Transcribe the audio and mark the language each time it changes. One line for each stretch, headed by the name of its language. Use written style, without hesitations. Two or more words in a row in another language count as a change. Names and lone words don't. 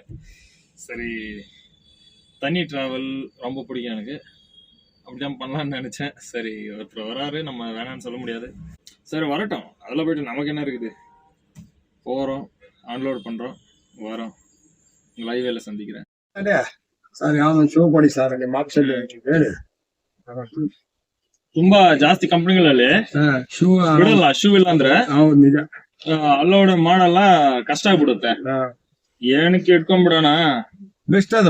Tamil: சரி, தனி ட்ராவல் ரொம்ப பிடிக்கும் எனக்கு, அப்படிதான் பண்ணலான்னு நினச்சேன். சரி, ஒருத்தர் வராரு, நம்ம வேணான்னு சொல்ல முடியாது. சரி வரட்டும், அதில் போய்ட்டு நமக்கு என்ன இருக்குது. போகிறோம், அன்லோட் பண்ணுறோம், வரோம். உங்கள் ஹைவேல சந்திக்கிறேன்.
Kannada: ಸರ್ ಯಾವ್ದು ಶೂ ಕೊಡಿ ಸರ್, ಅಲ್ಲಿ ಮಾರ್ಕ್ಸಲ್ಲಿ ಹೇಳಿ. ತುಂಬಾ ಜಾಸ್ತಿ ಕಂಪ್ನಿಗಳಲ್ಲಿ ಶೂ ಬಿಡಲ್ಲ. ಶೂ ಇಲ್ಲ ಅಂದ್ರೆ ಹೌದು ನಿಜ, ಅಲ್ಲೋಡ್ ಮಾಡಲ್ಲ, ಕಷ್ಟ ಆಗ್ಬಿಡುತ್ತೆ. ಏನಕ್ಕೆ ಇಟ್ಕೊಂಡ್ಬಿಡೋಣ, ಬೆಸ್ಟ್ ಅದು.